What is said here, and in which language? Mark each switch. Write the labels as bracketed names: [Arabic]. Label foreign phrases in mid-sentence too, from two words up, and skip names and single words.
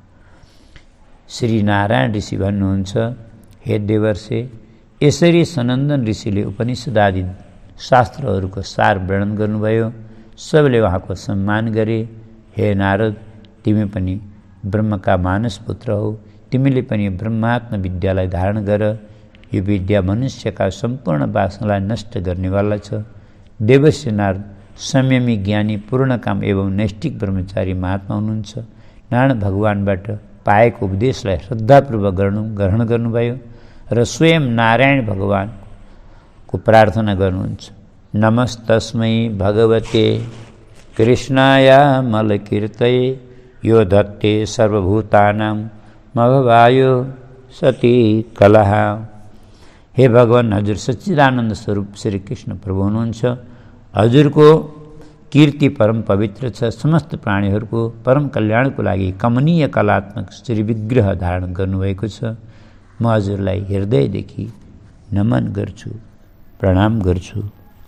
[Nepali] श्री नारायण ऋषि भन्नुहुन्छ, हे देवर्षे, यसरी सनन्दन ऋषिले उपनिषद आदि शास्त्रहरूको सार वर्णन गर्नुभयो। सबले उहाँको सम्मान गरे। हे नारद, तिमी पनि ब्रह्मका मानस पुत्र हौ, तिमीले पनि ब्रह्मात्म विद्यालाई धारण गर। यो विद्या मनुष्यका सम्पूर्ण वासनालाई नष्ट गर्नेवाला छ। देवर्षि नारद संयमी, ज्ञानी, पूर्णकाम एवं नैष्ठिक ब्रह्मचारी महात्मा हुनुहुन्छ। नारायण भगवानबाट पाएको उपदेशलाई श्रद्धापूर्वक ग्रहण गर्नुभयो र स्वयं नारायण भगवानको प्रार्थना गर्नुहुन्छ। [Sanskrit] नमस्तस्मै भगवते कृष्णाय मलकीर्तये यो धत्ते सर्वभूतानां मभवायो सती कलह। [Nepali] हे भगवान, हजुर सच्चिदानन्द स्वरूप श्री कृष्ण प्रभु हुनुहुन्छ। हजुरको कीर्ति परम पवित्र छ। समस्त प्राणीहरूको परम कल्याणको लागि कमनीय कलात्मक श्री विग्रह धारण गर्नुभएको छ। म हजुरलाई हृदयदेखि नमन गर्छु, प्रणाम गर्छु।